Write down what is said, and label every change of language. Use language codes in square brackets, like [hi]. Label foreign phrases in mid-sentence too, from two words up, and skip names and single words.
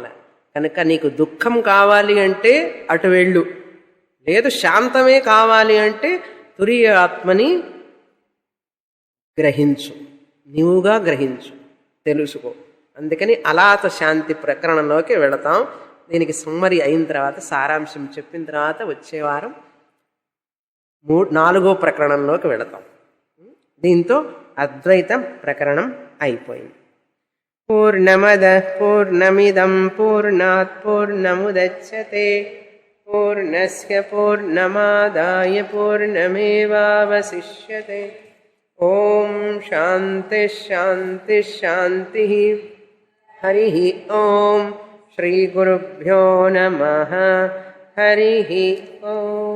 [te] కనుక నీకు దుఃఖం కావాలి అంటే అటు వెళ్ళు, లేదు శాంతమే కావాలి అంటే తురియ ఆత్మని గ్రహించు, నీవుగా గ్రహించు, తెలుసుకో. అందుకని అలాత శాంతి ప్రకరణంలోకి వెళతాం. దీనికి సమ్మరి అయిన తర్వాత, సారాంశం చెప్పిన తర్వాత వచ్చే వారం 4వ ప్రకరణంలోకి వెళతాం. దీంతో అద్వైత ప్రకరణం అయిపోయింది. [sa] పూర్ణమద పూర్ణమిదం పూర్ణాత్ పూర్ణముదచ్యతే పూర్ణస్య పూర్ణమాదాయ పూర్ణమేవావశిష్యతే. ఓం శాంతి శాంతి శాంతి. హరి ఓం. శ్రీ గురుభ్యో నమః. హరి ఓం.